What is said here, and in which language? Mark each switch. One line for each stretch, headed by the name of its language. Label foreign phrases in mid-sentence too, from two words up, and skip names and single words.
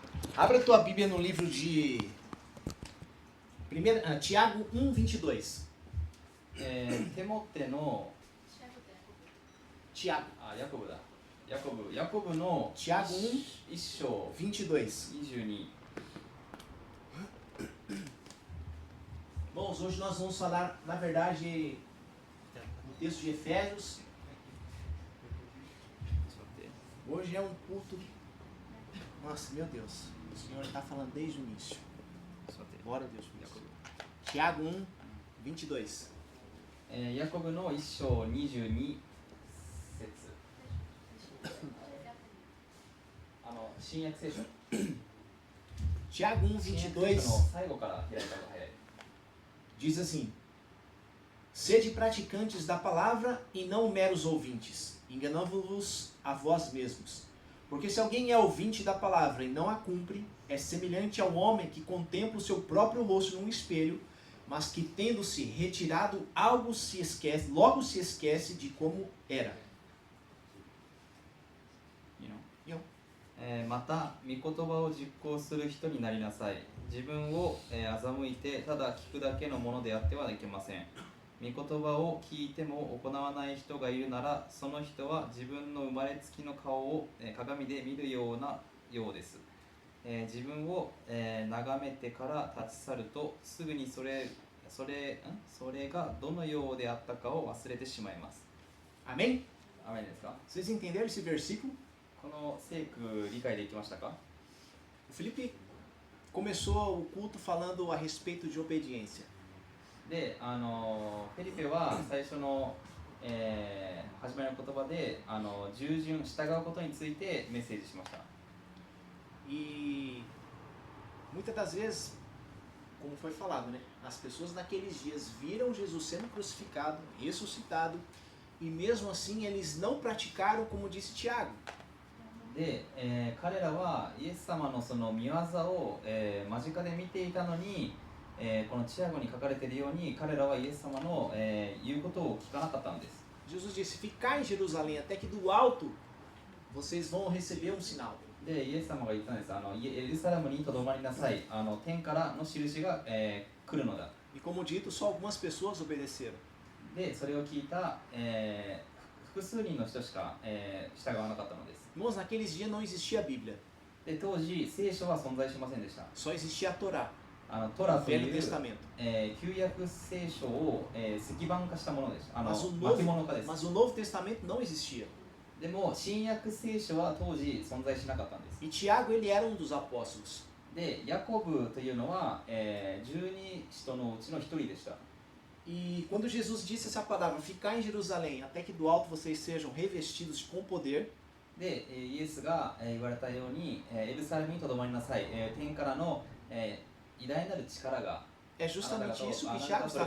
Portuguese: Abra a tua Bíblia no livro de Tiago 1:22.
Japanese: テモテの Tiago ヤコブだ。ヤコブの Tiago 1章 1:22. 22。
Portuguese: Bom, hoje nós vamos falar, na verdade, no texto de Efésios. Hoje é um culto. Nossa, meu Deus. O Senhor está falando desde o início. Bora, Deus. Tiago 1:22.
Japanese: ヤコブの1章22節。新約聖書。 Tiago 新約聖書 1:22 の最後から開いた方が早い。
Portuguese: diz assim: Sede praticantes da palavra e não meros ouvintes, enganando-vos a vós mesmos. Porque se alguém é ouvinte da palavra e não a cumpre, é semelhante ao homem que contempla o seu próprio rosto num espelho, mas que, tendo-se retirado logo se esquece de como era.
Japanese: いいの？
Portuguese: E eu,
Japanese: また御言葉を実行する人になりなさい。自分を欺いてただ聞くだけのものであってはいけません。御言葉を聞いても行わない人がいるなら、その人は自分の生まれつきの顔を鏡で見るようです。自分を眺めてから立ち去ると、すぐにそれがどのようであったかを忘れてしまいます。
Portuguese: amém?
Japanese: アメンですか？
Portuguese: Vocês entenderam esse versículo?
Japanese: この聖句理解できましたか？
Portuguese: O Felipe começou o culto falando a respeito de obediência.
Japanese: で、フェリペは最初の、始まりの言葉で従順、従うことについてメッセージしました。
Portuguese: E muitas das vezes, como foi falado, né? As pessoas naqueles dias viram Jesus sendo crucificado, ressuscitado, e mesmo assim eles não praticaram como disse Tiago.
Japanese: で、彼らはイエス様のその御業を、間近で見ていたのに、このチアゴに書かれているように彼らはイエス様の、言うことを聞かなかったのです。
Portuguese: Jesus disse: Ficai em Jerusalém até que do alto vocês vão receber um sinal.
Japanese: で、イエス様が言ったんです。エルサレムにとどまりなさい。天からの印が、来るのだ。
Portuguese: E como dito, só algumas pessoas obedeceram.
Japanese: で、それを聞いた、複数人の人しか、従わなかったのです。
Portuguese: Irmãos, naqueles dias não existia a Bíblia,
Japanese: で、当時、聖書は存在しませんでした。
Portuguese: só existia a Torá,
Japanese: トラ
Portuguese: o
Japanese: とい
Portuguese: Velho
Japanese: う、
Portuguese: Testamento.
Japanese: 旧約聖書を、石板化したものです。
Portuguese: Mas o
Japanese: 巻物化です。
Portuguese: mas o Novo Testamento não existia.
Japanese: でも、新約聖書は当時存在しなかったんです。
Portuguese: E Tiago, ele era um dos apóstolos.
Japanese: で、ヤコブというのは、12使徒のうちの一人でした。
Portuguese: E quando Jesus disse essa palavra, ficar em Jerusalém, até que do alto vocês sejam revestidos com poder,
Japanese: で、イエスが言われたように、エルサレムにとどまりなさい。天からの偉大なる力が
Portuguese: é justamente isso que
Japanese: あなた Tiago がそ